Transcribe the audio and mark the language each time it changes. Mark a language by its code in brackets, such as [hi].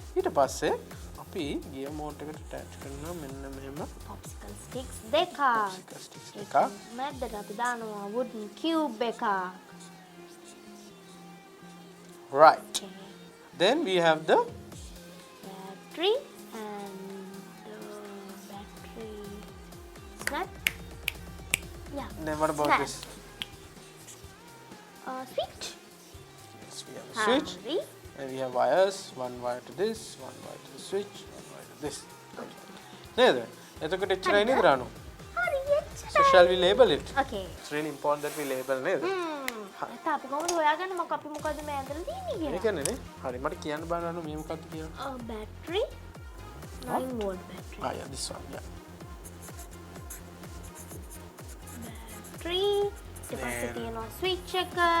[si] ඊට පස්සේ අපි gear motor එකට attach කරනවා මෙන්න මෙහෙම [en] Popsicle sticks [si] දෙකක්. [en] popsicle sticks [si] දෙකක්. මැදට අපි දානවා wooden cube එකක්. [en] Right. Okay. Then we have the Battery and battery snap. Yeah. then what about Snap. this? Switch. Yes, we have a switch. Hurry. And we have wires, one wire to this, one wire to the switch, one wire to this. [si] නේද? එතකොට එච්චරයි නේද රානු? හරි [en] So shall we label it? Okay. It's really important that we label නේද? [si] ඒත් අපි කොහොමද හොයාගන්නේ අපි මොකද මේ ඇඳලා තියෙන්නේ කියලා? ඒකනේ නේ. හරි මට කියන්න බෑ රානු මේ මොකක්ද කියලා. [en] Battery 9 volt battery. Ah yeah, this one. Yeah. [si] Battery ඊට පස්සේ තියෙනවා switch එක.